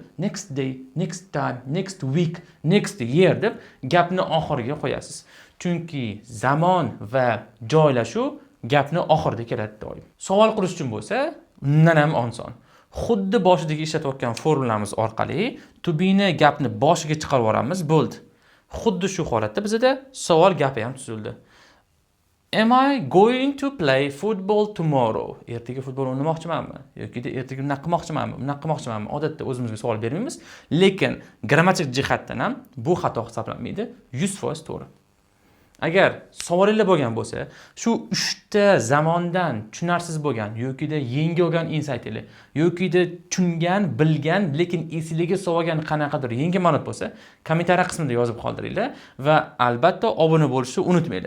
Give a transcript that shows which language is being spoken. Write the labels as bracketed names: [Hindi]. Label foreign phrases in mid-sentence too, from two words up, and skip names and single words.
[English] Next day, next time, next week, next year [Uzbek] deb gapni oxiriga qo'yasiz. Chunki zamon va joylashuv gapni oxirida keladi doim. Savol qilish uchun bo'lsa, undan ham oson. Xuddi boshidagi ishlatayotgan formulamiz orqali [English] to be [Uzbek] ni gapni boshiga chiqarib yuboramiz bo'ldi. Xuddi shu holatda bizda savol gapi ham tuzildi. [English] Am I going to play football tomorrow? [Uzbek] Ertaga futbol o'ynamoqchimanmi? Yoki ertaga nima qilmoqchimanmi? Odatda o'zimizga savol bermaymiz, lekin grammatik jihatdan ham bu xato hisoblanmaydi. 100% to'g'ri. Agar savolinglar bo'lgan bo'lsa, shu 3 ta zamondan tushunarsiz bo'lgan yokida yangi olgan insaytlar, yokida tushungan, bilgan, lekin esingizga solgan qanaqadir yangi ma'lumot bo'lsa, kommentariy qismida yozib qoldiringlar va albatta obuna bo'lishni unutmanglar.